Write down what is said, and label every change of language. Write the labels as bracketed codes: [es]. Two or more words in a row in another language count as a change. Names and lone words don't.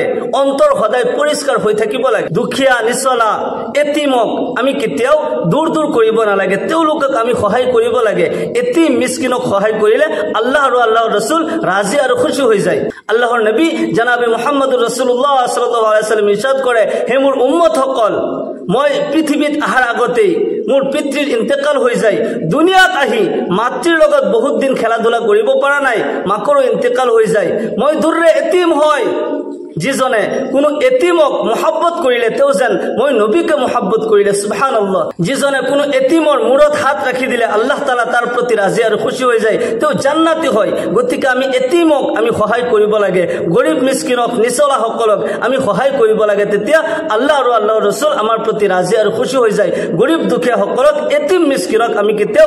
[as] অন্তৰ সদায় পৰিষ্কাৰ হৈ থাকিব লাগে। দুখীয়া, নিচলা, এতিমক আমি কেতিয়াও দূৰ দূৰ কৰিব নালাগে, তেওঁলোকক আমি সহায় কৰিব লাগে। এতিম মিসকিনক সহায় কৰিলে আল্লাহ আৰু আল্লাহৰ ৰাসূল ৰাজি আৰু খুশি হৈ যায়। আল্লাহৰ নবী জনাবে [ar] محمد رسول الله صلى الله عليه وسلم [as] ইৰশাদ কৰে, হে মোৰ উম্মতসকল, মই পৃথিৱীত আহাৰ আগতেই মোৰ পিতৃৰ ইন্তেকাল হৈ যায়। দুনিয়াত আহি মাতৃৰ লগত বহুত দিন খেলা ধূলা কৰিব পৰা নাই, মাকৰো ইন্তেকাল হৈ যায়। মই দূৰৰে এতিম হয়, যিজনে কোনো এতিমক মহব্বত কৰিলে তেওঁ যেন মই নবীকে মহব্বত কৰিলে সুবহানাল্লাহ যিজনে কোনো এতিমৰ মূৰত হাত ৰাখি দিলে আল্লাহ তাআলা তাৰ প্ৰতি ৰাজি আৰু খুশি হৈ যায় তেওঁ জান্নাতি হয় গতিকে আমি এতিমক আমি সহায় কৰিব লাগে গৰীব মিসকিনক নিচলা সকলক আমি সহায় কৰিব লাগে তেতিয়া আল্লাহ আৰু আল্লাহৰ ৰাসূল আমাৰ প্ৰতি ৰাজি আৰু খুশি হৈ যায় গৰীব দুখীয়া সকলক এতিম মিসকিনক আমি কেতিয়াও